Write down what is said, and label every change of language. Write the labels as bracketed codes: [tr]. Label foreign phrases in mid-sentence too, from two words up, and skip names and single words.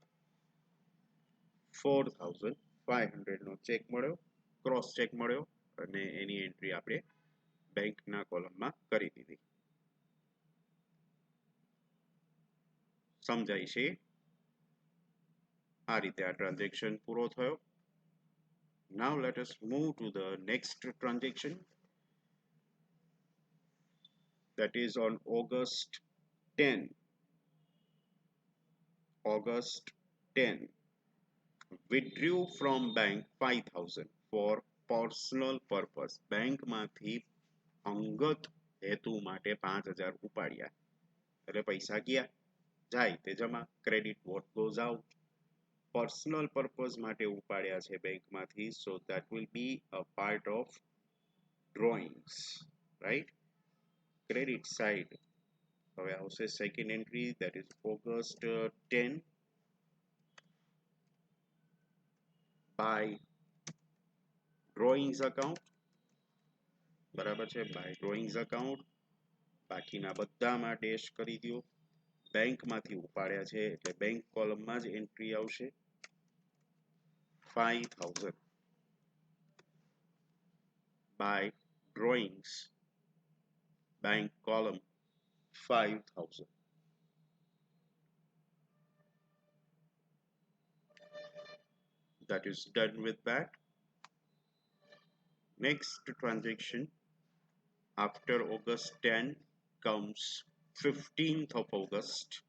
[gu] 4500 નો ચેક મળ્યો ક્રોસ ચેક મળ્યો અને એની એન્ટ્રી આપણે બેંકના કોલમમાં કરી દીધી સમજાય છે આ રીતે આ ટ્રાન્ઝેક્શન પૂરો થયો [en] now let us move to the next transaction that is on August 10 withdrew from bank 5000 for personal purpose bank [gu] માંથી અંગત હેતુ માટે 5000 ઉપાડ્યા એટલે પૈસા ગયા જાય તે જમા ક્રેડિટ [en] what goes out personal purpose [gu] માટે ઉપાડ્યા છે બેંકમાંથી [en] so that will be a part of drawings right credit side [gu] હવે આવશે [en] second entry that is August 10 by drawings account [gu] બરાબર છે [en] by drawings account [gu] બાકીના બધામાં ડેશ કરી દો બેંકમાંથી ઉપાડ્યા છે એટલે બેંક કોલમમાં જ એન્ટ્રી આવશે [en] 5000 by drawings bank column 5000 that is done with that next transaction after August 10 comes 15th of August